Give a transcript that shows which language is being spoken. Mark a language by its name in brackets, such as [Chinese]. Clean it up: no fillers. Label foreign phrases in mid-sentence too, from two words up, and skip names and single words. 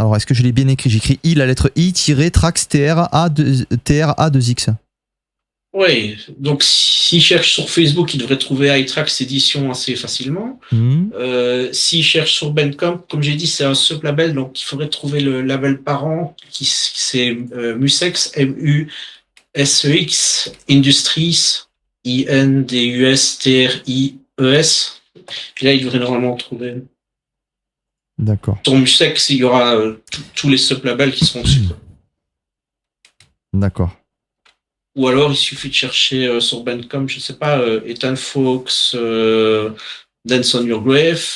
[French] Alors est-ce que je l'ai bien écrit? J'écris I, la lettre I-Tracks TRA2X. Oui, donc s'il cherche sur Facebook, il devrait trouver iTracks Édition assez facilement. S'il cherche sur Bandcamp, comme j'ai dit, c'est un sub-label, donc il faudrait trouver le label parent, c'est Musex, M-U-S-E-X, Industries, I-N-D-U-S-T-R-I-E-S. Et là, il devrait normalement trouver. D'accord. Sur Musex, il y aura tous les sub-labels qui seront dessus. D'accord. Ou alors, il suffit de chercher sur Bandcamp, je sais pas, Ethan Fox, Dance on Your Grave.